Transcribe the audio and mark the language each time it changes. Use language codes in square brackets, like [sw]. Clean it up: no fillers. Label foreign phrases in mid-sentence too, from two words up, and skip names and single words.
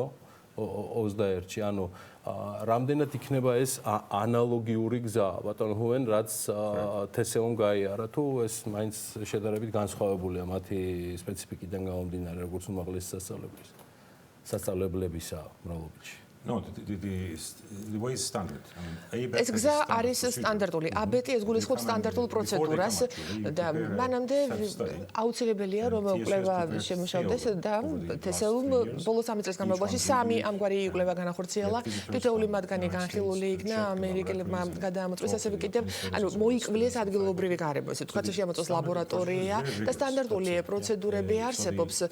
[ka] 21-ში, ანუ რამდენად იქნება ეს ანალოგიური გზა, ბატონო ჰუენ, რაც TSE-მ გაიარა, თუ ეს მაინც შედარებით განსხვავებულია მათი სპეციფიკიდან გამომდინარე, როგორც უმაღლესი სასწავლებლებისა მრავლობითში. [en] No, the way is standard. [ka] ეს გზა არის სტანდარტული. ABET ეს გულისხმობს სტანდარტულ პროცედურას და მანამდე აუცილებელია რომ კვლევა შემუშავდეს და TSE-მ ბოლოს 3 წელს განმავლობაში 3 ამგვარი კვლევა განახორციელა. თითოეული მათგანი განხილული იქნა ამერიკელებმა გადაამოწმეს, ასევე კიდევ ანუ მოიკვლიეს ადგილობრივი გარემო, ესე ვთქვათ, შეამოწმოს ლაბორატორია და სტანდარტული პროცედურები არსებობს.